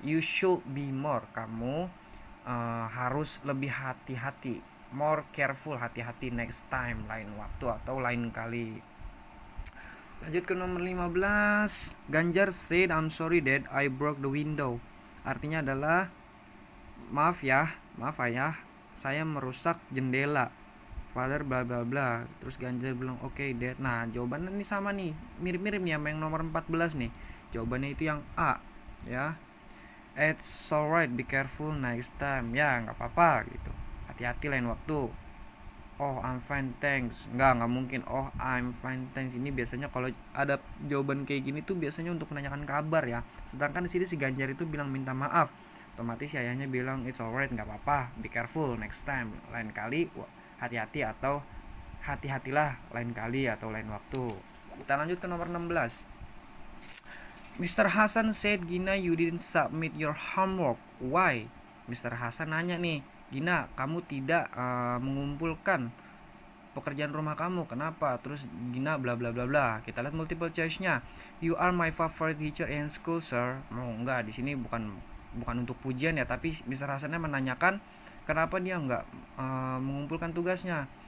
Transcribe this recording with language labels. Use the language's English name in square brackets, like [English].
[English] You should be more, [Indonesian] kamu harus lebih hati-hati, [English] more careful, [Indonesian] hati-hati [English] next time, [Indonesian] lain waktu atau lain kali. Lanjut ke nomor 15. [English] Ganjar said, I'm sorry dad, I broke the window. [Indonesian] Artinya adalah maaf ayah, saya merusak jendela. Father bla bla bla. Terus Ganjar bilang oke dad. Nah jawabannya ini sama nih, mirip-mirip nih sama yang nomor 14 nih. Jawabannya itu yang A, ya. [English] It's alright, be careful next time. [Indonesian] Ya nggak apa-apa gitu, hati-hati lain waktu. [English] Oh I'm fine thanks, [Indonesian] nggak mungkin [English] oh I'm fine thanks. [Indonesian] Ini biasanya kalau ada jawaban kayak gini tuh biasanya untuk menanyakan kabar ya. Sedangkan di sini si Ganjar itu bilang minta maaf, otomatis si ayahnya bilang [English] it's alright, [Indonesian] nggak apa-apa, [English] be careful next time, [Indonesian] lain kali hati-hati atau hati-hatilah lain kali atau lain waktu. Kita lanjut ke nomor 16. Mr. [English] Hasan said, Gina, you didn't submit your homework. Why? Mr. [Indonesian] Hasan nanya nih, Gina, kamu tidak mengumpulkan pekerjaan rumah kamu, kenapa? Terus Gina bla bla bla bla. Kita lihat multiple choice-nya. [English] You are my favorite teacher in school, sir. [Indonesian] Enggak, di sini bukan untuk pujian ya, tapi Mr. Hasannya menanyakan kenapa dia enggak mengumpulkan tugasnya.